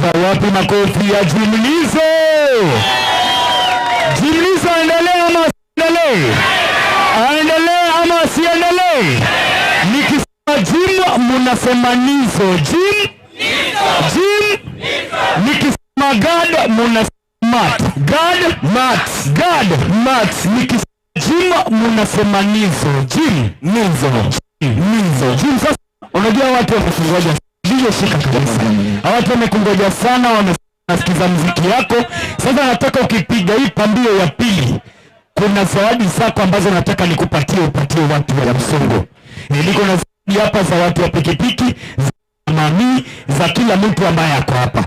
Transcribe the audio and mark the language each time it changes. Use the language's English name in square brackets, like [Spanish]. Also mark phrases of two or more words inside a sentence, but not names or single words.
[Swahili] Wapi makofi ya Jimlizo? Jimlizo aendelee ama asiendelee? Aendelee ama asiendelee? Nikisema Jim munasema Nizo. Jim? Jim? Nikisema God munasema Mat. God? Mat. God? Mat. Nikisema Jim munasema Nizo. Jim? Nizo. Nizo. Jim, sasa unajua watu wamekungoja. Ndiyo shika kabisa. Watu wamekungoja sana, wamesikiza muziki yako. Sasa nataka ukipiga hii pambio ya pili, kuna zawadi zako ambazo nataka nikupatie, upatie watu wa Msongo. Niko na zawadi hapa za watu wa pikipiki, za mami, za kila mtu ambaye ako hapa.